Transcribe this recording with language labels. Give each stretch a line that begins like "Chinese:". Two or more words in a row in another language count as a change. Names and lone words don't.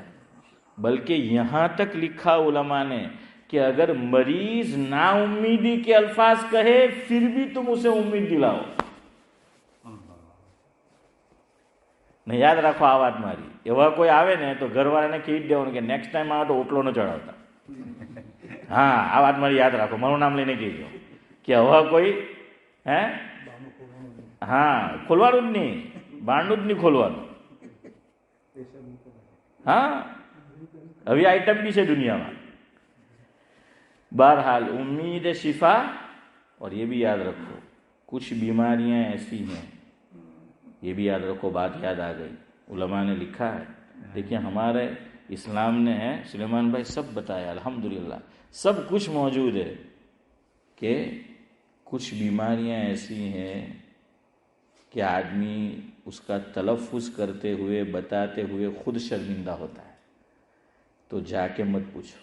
Urdu: بلکہ یہاں تک لکھا علماء نے کہ اگر مریض نا امیدی کے الفاظ کہے پھر بھی تم اسے امید دلاؤ۔ نہیں یاد رکھو
Gujarati: આ વાત મારી، એવા કોઈ આવે ને તો ઘરવાળાને કહી દેવાનું કે
English: next time
Gujarati: આવે તો ઓટલો ન ચડાવતા। હા આ વાત મારી યાદ રાખો, મારું નામ લઈને કહેજો કે હવે કોઈ હે હા ખોલવાનું જ નહીં, બારણું જ નહીં ખોલવાનું।
Urdu: હા ابھی آئٹم بھی ہے دنیا میں۔ بہرحال امید شفا، اور یہ بھی یاد رکھو کچھ بیماریاں ایسی ہیں، یہ بھی یاد رکھو، بات یاد آ گئی، علماء نے لکھا ہے، دیکھیں ہمارے اسلام نے ہے سلیمان بھائی سب بتایا، الحمدللہ سب کچھ موجود ہے، کہ کچھ بیماریاں ایسی ہیں کہ آدمی اس کا تلفظ کرتے ہوئے بتاتے ہوئے خود شرمندہ ہوتا ہے، تو جا کے مت پوچھو۔